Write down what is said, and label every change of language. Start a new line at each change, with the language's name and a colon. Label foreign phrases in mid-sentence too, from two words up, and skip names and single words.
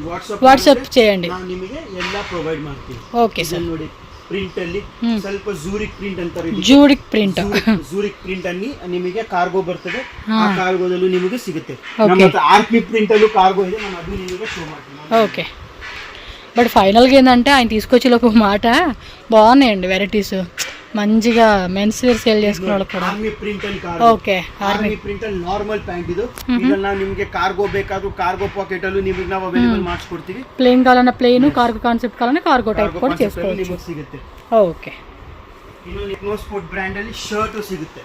Telugu: ವಾಟ್ಸ್ಆಪ್ చేయండి,
Kannada: ನಾನು ನಿಮಗೆ ಎಲ್ಲ ಪ್ರೊವೈಡ್ ಮಾಡ್ತೀನಿ.
English: okay sir.
Kannada: ನೋಡಿ ಪ್ರಿಂಟ್ ಅಲ್ಲಿ ಸ್ವಲ್ಪ ಜೂರಿಕ್ ಪ್ರಿಂಟ್ ಅಂತಾರೆ. ಜೂರಿಕ್ ಪ್ರಿಂಟ್ ಅಲ್ಲಿ ನಿಮಗೆ ಕಾರ್ಗೋ ಬರ್ತದೆ. ಆ ಕಾರ್ಗೋದಲ್ಲೂ ನಿಮಗೆ ಸಿಗುತ್ತೆ. ನಮ್ಮ ಹತ್ರ RP ಪ್ರಿಂಟ್ ಅಲ್ಲೂ ಕಾರ್ಗೋ ಇದೆ, ನಾನು ಅದು ನಿಮಗೆ ಶೋ ಮಾಡ್ತೀನಿ.
English: okay, but
Telugu: ఫైనల్గా ఏంటంటే ఆయన తీసుకొచ్చి ఒక మాట బాగున్నాయండి వెరైటీస్, మంచిగా
English: mens wear
Telugu: సేల్ చేసుకున్నాడు కూడా.
English: army print
Kannada: ಅಲ್ಲಿ ಓಕೆ,
English: army print
Kannada: ಅಲ್ಲಿ
English: normal pant
Kannada: ಇದು. ಇದನ್ನ ನಾವು ನಿಮಗೆ ಕಾರ್ಗೋ ಬೇಕಾದ್ರೂ
English: cargo pocket
Kannada: ಅಲ್ಲೂ ನಿಮಗೆ ನಾವು ಅವೈಲೇಬಲ್ ಮಾಡಿಸ್ಕೊಡ್ತೀವಿ. ಪ್ಲೇನ್ ಕಾవాలన్నా ಪ್ಲೇನ್,
English: cargo concept
Kannada: ಕಾవాలన్నా ಕಾರ್ಗೋ ಟೈಪ್ ಕೂಡ చేసుకోవచ్చు. ನಿಮಗೆ ಸಿಗುತ್ತೆ. ಓಕೆ, ಇನ್ನೊಂದು ಎಕ್ನೋ ಸ್ಪೋರ್ಟ್ ಬ್ರ್ಯಾಂಡ್ ಅಲ್ಲಿ ಶರ್ಟ್ ಸಿಗುತ್ತೆ.